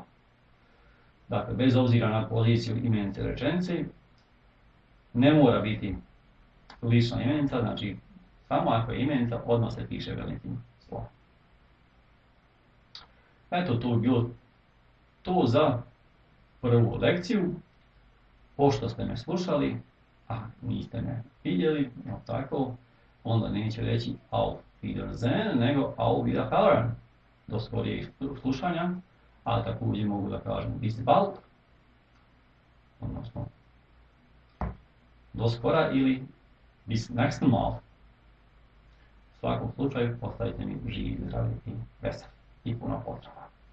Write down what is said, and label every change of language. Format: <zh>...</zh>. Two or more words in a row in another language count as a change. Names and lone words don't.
<bs>Dakle, bez obzira na poziciju imenice rečenice, ne mora biti lična imenica, znači samo ako je imenica, odmah se piše velikim slovom. Eto, to je bilo to za prvu lekciju. Pošto ste me slušali, a niste me vidjeli, no tako, onda neće reći</bs> <de>auf Wiedersehen,</de> <bs>nego</bs> <de>auf Wiederhören,</de> <bs>do skorijeg slušanja, a također mogu da kažem</bs> <de>bis bald,</de> <bs>odnosno do skora ili</bs> <de>bis nächsten Mal.</de> <bs>svakom slučaju, ostavite mi živi, zdravi i veseli. I puno pozdrava.</bs>